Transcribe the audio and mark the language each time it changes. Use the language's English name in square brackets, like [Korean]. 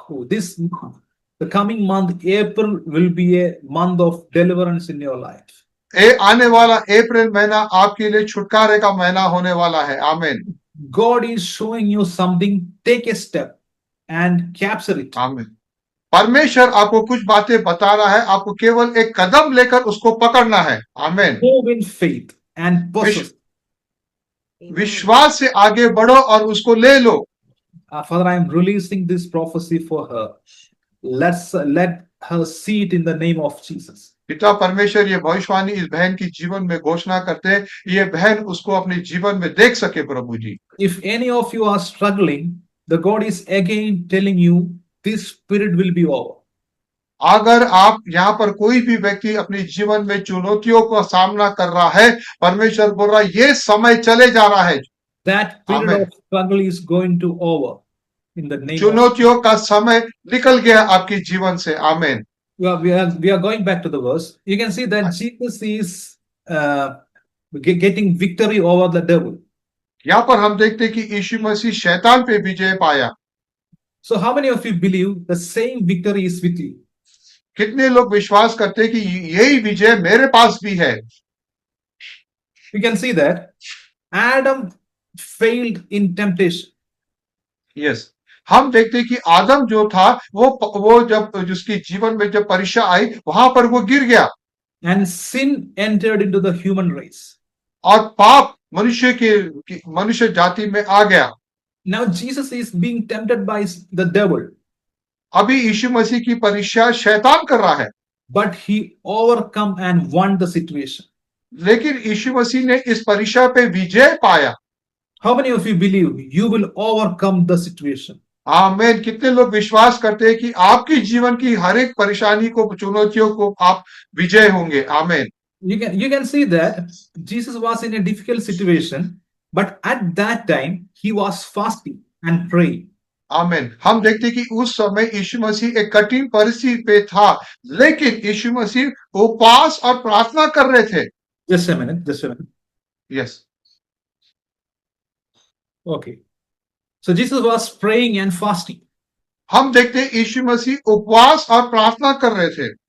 [English] This month, the coming month, April, will be a month of deliverance in your life. [Hindi] आने वाला अप्रैल महीना आपके लिए छुटकारे का महीना होने वाला है। आमीन। [English] God is showing you something. Take a step and capture it. [Hindi] आमीन। परमेश्वर आपको कुछ बातें बता रहा है, आपको केवल एक कदम लेकर उसको पकड़ना है। आमीन। [English] Move in faith and possess. [Hindi] विश्वास से आगे बढ़ो और उसको ले लो। [English] Father, I am releasing this prophecy for her. Let her see it in the name of Jesus. [Hindi] पिता परमेश्वर ये भविष्यवाणी इस बहन की जीवन में घोषणा करते हैं, ये बहन उसको अपने जीवन में देख सके प्रभु जी। [English] If any of you are struggling, the God is again telling you this spirit will be over. [Hindi] अगर आप यहाँ पर कोई भी व्यक्ति अपने जीवन में चुनौतियों का सामना कर रहा है, परमेश्वर बोल रहा है ये समय चले जा रहा है। [English] That period of struggle is going to over in the name. [Hindi] चुनौतियों का समय निकल गया आपके जीवन से। आमीन। [English] We are going back to the verse. You can see that Jesus is getting victory over the devil. [Hindi] यहाँ पर हम देखते हैं कि यीशु मसीह शैतान पे विजय पाया। [English] So how many of you believe the same victory is with you? [Hindi] कितने लोग विश्वास करते हैं कि यही विजय मेरे पास भी है? [English] You can see that Adam failed in temptation. Yes. [Hindi] हम देखते हैं कि आदम जो था वो जब जिसके जीवन में जब परीक्षा आई वहां पर वो गिर गया। [English] And sin entered into the human race. [Hindi] और पाप मनुष्य जाति में आ गया। [English] Now Jesus is being tempted by the devil. [Hindi] अभी यीशु मसीह की परीक्षा शैतान कर रहा है। [English] But he overcome and won the situation. [Hindi] लेकिन यीशु मसीह ने इस परीक्षा पे विजय पाया। [English] How many of you believe you will overcome the situation? [Hindi] आमीन। कितने लोग विश्वास करते हैं कि आपके जीवन की हर एक परेशानी को, चुनौतियों को आप विजय होंगे। आमीन। [English] You can see that Jesus was in a difficult situation, but at that time he was fasting and praying. [Hindi] आमीन। हम देखते हैं कि उस समय यीशु मसीह एक कठिन परिस्थिति पे था, लेकिन यीशु मसीह उपवास और प्रार्थना कर रहे थे। [English] Just a minute. Yes. Okay. So Jesus was praying and fasting. [Hindi] हम देखते हैं यीशु मसीह उपवास और प्रार्थना कर रहे थे।